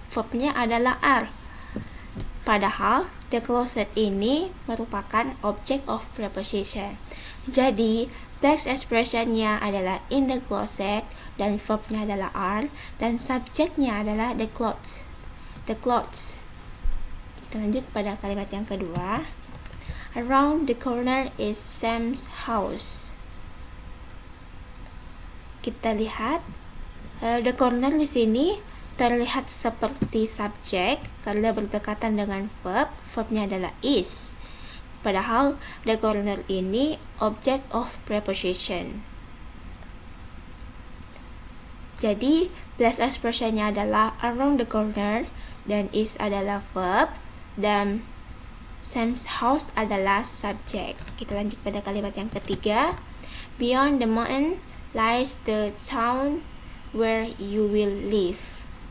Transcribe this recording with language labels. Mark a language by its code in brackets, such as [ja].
[id] Verbnya adalah are. Padahal the closet ini merupakan object of preposition. Jadi text expressionnya adalah [en] in the closet [id] dan verbnya adalah are dan subjeknya adalah the clothes. The clothes. Kita lanjut pada kalimat yang kedua. [en] Around the corner is Sam's house. [id] Kita lihat the corner di sini terlihat seperti subjek karena berdekatan dengan verb. Verbnya adalah is. Padahal the corner ini object of preposition. Jadi phrase expressionnya adalah [en] around the corner [id] dan is adalah verb dan Sam's house adalah subject. Kita lanjut pada kalimat yang ketiga. [en] Beyond the mountain lies the town where you will live.